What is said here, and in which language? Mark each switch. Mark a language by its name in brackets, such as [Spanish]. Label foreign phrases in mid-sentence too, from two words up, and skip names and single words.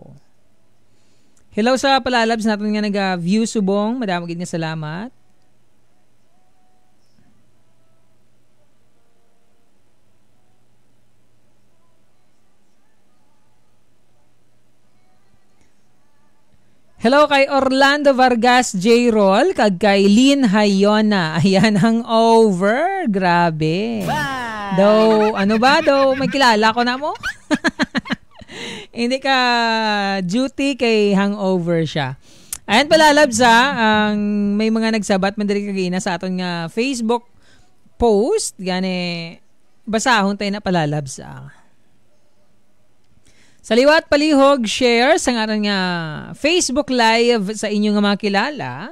[Hiligaynon] Hello sa palalabs natin nga nag-view subong. Madami gid nga salamat. Hello kay Orlando Vargas J. Roll, kag kay Lynn Hayona. [Filipino] Ayan, hangover. Grabe. [English] Bye! [Hiligaynon] Daw, ano ba? Daw, may kilala ko na mo? [Filipino] Hindi ka duty kay hangover siya. Ayan pala, [Hiligaynon] labs ang may mga nagsabat man diri kagina sa aton nga Facebook post. Gani, basahon tayo na pala, labs Sa liwat palihog, share sa ngaran nga Facebook Live sa inyong mga kilala.